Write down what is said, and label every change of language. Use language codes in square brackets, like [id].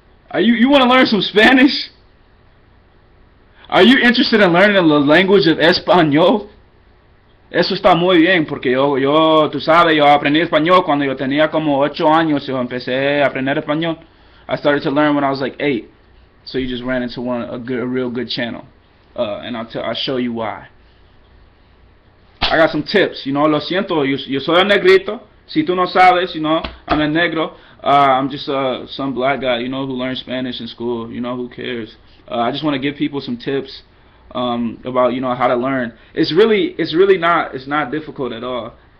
[en] Are you want to learn some Spanish? Are you interested in learning the language of Español? [es] Eso está muy bien porque tú sabes, yo aprendí español cuando yo tenía como 8 años. Yo empecé a aprender español. [en] I started to learn when I was like 8. So you just ran into a real good channel, and I'll show you why. I got some tips. [es] Lo siento, yo soy el negrito. Si tú no sabes, [en] I'm a negro. I'm just some black guy, who learned Spanish in school. Who cares? I just want to give people some tips about how to learn. It's really not difficult at all.